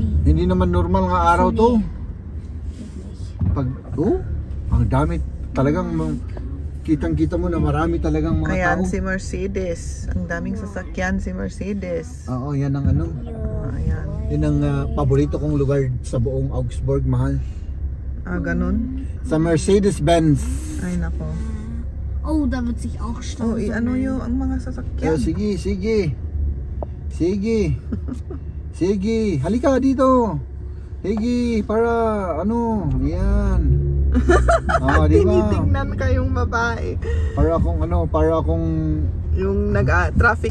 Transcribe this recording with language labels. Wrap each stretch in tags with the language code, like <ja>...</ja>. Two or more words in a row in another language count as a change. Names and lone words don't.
<tl>hindi naman normal nga araw to. Ang dami talagang kitang-kita mo na marami talagang mga Ayan tao. si Mercedes. Ang daming sasakyan si Mercedes. Oo, yan ang Ayan. Yan ang paborito kong lugar sa buong Augsburg, mahal. Ganun. Sa Mercedes-Benz. Ay nako.</tl> <de>Oh, da wird sich auch Stau sammeln.</de> <tl>Yung ang mga sasakyan. Sige. Sige, halika dito. Sige, para yan. Di ba? Tinitingnan kayong babae. Para akong Yung traffic</tl>